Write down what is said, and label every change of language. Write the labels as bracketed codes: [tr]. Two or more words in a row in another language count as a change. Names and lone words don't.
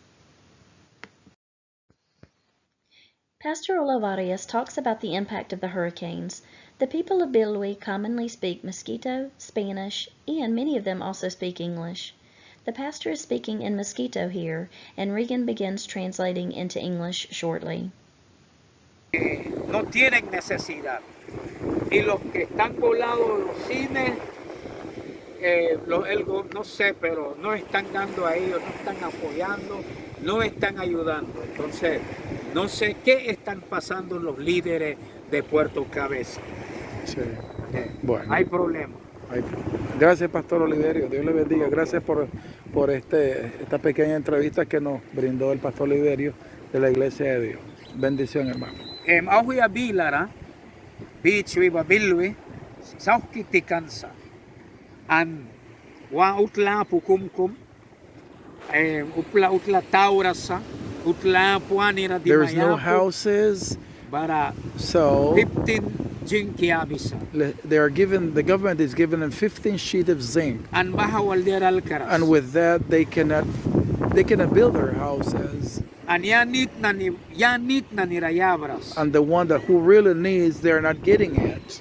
[en] Pastor Olivarius talks about the impact of the hurricanes. The people of Bilwi commonly speak Mosquito, Spanish, and many of them also speak English. The pastor is speaking in Mosquito here, and Regan begins translating into English shortly. [es] No tienen necesidad. Y los que están volados los cines, no sé, pero no están dando a ellos, no están apoyando, no están ayudando. Entonces, no sé qué están pasando los líderes de Puerto Cabezas. Sí. Bueno. Hay problemas. Gracias, Pastor Oliverio. Dios le bendiga. Gracias por esta pequeña entrevista que nos brindó el Pastor Oliverio de la Iglesia de Dios. Bendición, hermano. [miq] Ahoya Bilara, Bichwiba Bilwi, Saukitikansa, An Wa Utla Pukumkum, Utla Taurasa, Utla Puanira Di [en] There's no houses, so [miq] 15 Jinkiabisa. [en] the government is giving them 15 sheets of zinc, And with that they cannot build their houses. And And the one who really needs, they're not getting it.